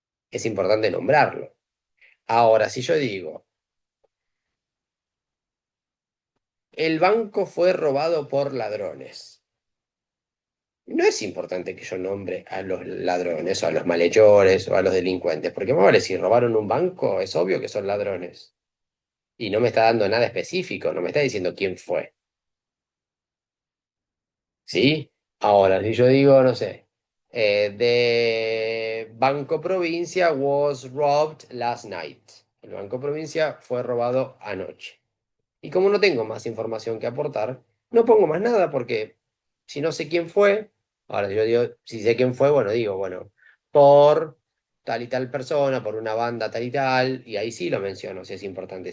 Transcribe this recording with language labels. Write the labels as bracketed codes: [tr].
[es] Es importante nombrarlo. Ahora, si yo digo, el banco fue robado por ladrones, no es importante que yo nombre a los ladrones o a los malhechores o a los delincuentes, porque más vale, si robaron un banco, es obvio que son ladrones. Y no me está dando nada específico, no me está diciendo quién fue. ¿Sí? [en] Ahora, si yo digo, no sé, the Banco Provincia was robbed last night. [es] El Banco Provincia fue robado anoche. Y como no tengo más información que aportar, no pongo más nada porque si no sé quién fue, ahora yo digo, si sé quién fue, bueno, digo, bueno, por tal y tal persona, por una banda tal y ahí sí lo menciono, si es importante.